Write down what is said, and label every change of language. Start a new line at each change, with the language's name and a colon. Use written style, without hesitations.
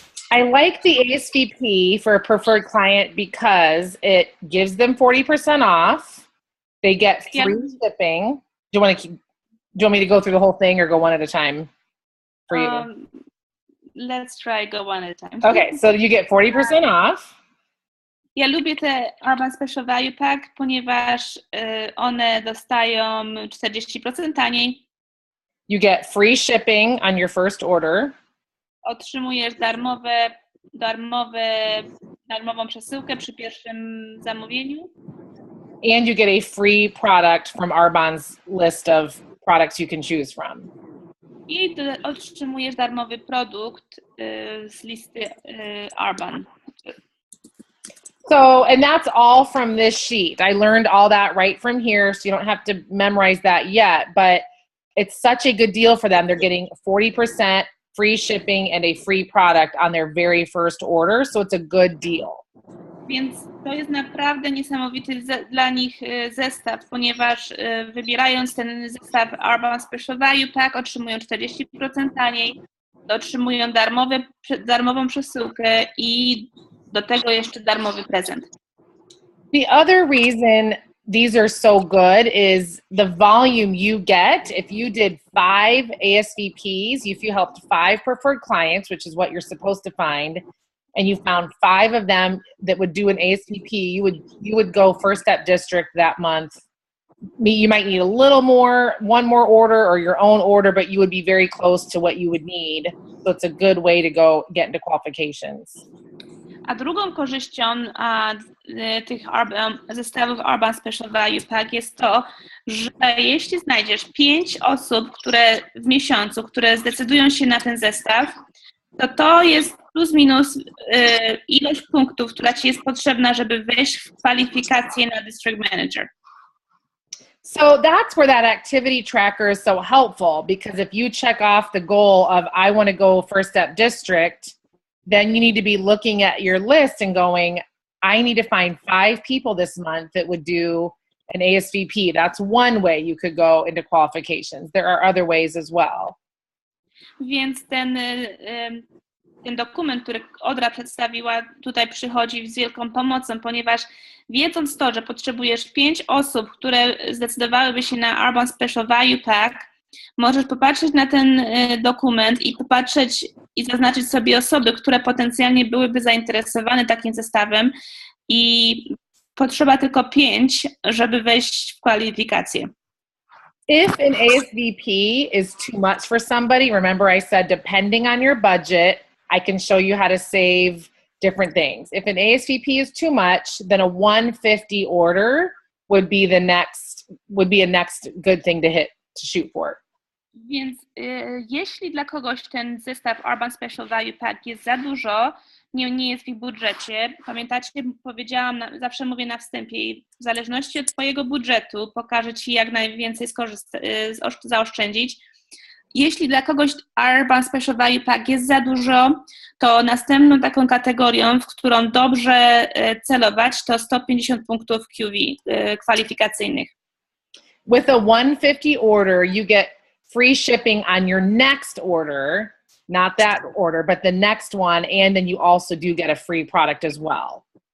English: I like the ASVP for a preferred client because it gives them 40% off. They get free shipping. Do you want me to go through the whole thing or go one at a time for you? Let's try go one at a time. Okay, so you get 40% off.
Polish: Ja lubię te Urban Special Value Pack, ponieważ one dostają 40% taniej.
English: You get free shipping on your first order.
Polish: Otrzymujesz darmową przesyłkę przy pierwszym zamówieniu.
English: And you get a free product from Arbonne's list of products you can choose from.
Polish: I otrzymujesz darmowy produkt z listy Arbonne.
English: So, and that's all from this sheet. I learned all that right from here, so you don't have to memorize that yet, but it's such a good deal for them. They're getting 40% free shipping and a free product on their very first order, so it's a good deal.
Polish: Więc to jest naprawdę niesamowity dla nich zestaw, ponieważ wybierając ten zestaw Urban Special Value Pack otrzymują 40% taniej, otrzymują darmową przesyłkę i do tego jeszcze darmowy prezent.
English: The other reason these are so good is the volume you get. If you did 5 ASVPs, if you helped 5 preferred clients, which is what you're supposed to find, and you found 5 of them that would do an ASVP, you would go First Step District that month You might need a little more, one more order or your own order, but you would be very close to what you would need. So it's a good way to go get into qualifications.
Polish: A drugą korzyścią tych zestawów Urban Special Value Pack jest to, że jeśli znajdziesz 5 osób, które w miesiącu, które zdecydują się na ten zestaw, to jest plus minus ilość punktów, która ci jest potrzebna, żeby wejść w kwalifikacje na District Manager.
English: So that's where that activity tracker is so helpful, because if you check off the goal of I want to go First Step District, then you need to be looking at your list and going, I need to find 5 people this month that would do an ASVP. That's one way you could go into qualifications. There are other ways as well.
Polish: Więc ten dokument, który Odra przedstawiła, tutaj przychodzi z wielką pomocą, ponieważ wiedząc to, że potrzebujesz 5 osób, które zdecydowałyby się na Urban Special Value Pack, możesz popatrzeć na ten dokument i popatrzeć i zaznaczyć sobie osoby, które potencjalnie byłyby zainteresowane takim zestawem i potrzeba tylko 5, żeby wejść w kwalifikacje.
English: If an ASVP is too much for somebody, remember I said depending on your budget, I can show you how to save different things. If an ASVP is too much, then a 150 order would be a next good thing to shoot for.
Polish: Więc jeśli dla kogoś ten zestaw Urban Special Value Pack jest za dużo, nie jest w ich budżecie, pamiętacie, powiedziałam, zawsze mówię na wstępie, w zależności od twojego budżetu pokażę ci, jak najwięcej zaoszczędzić. Jeśli dla kogoś Urban Special Value Pack jest za dużo, to następną taką kategorią, w którą dobrze celować, to 150 punktów QV kwalifikacyjnych.
English: With a 150 order, you get free shipping on your next order, not that order, but the next one, and then you also do get a free product as well.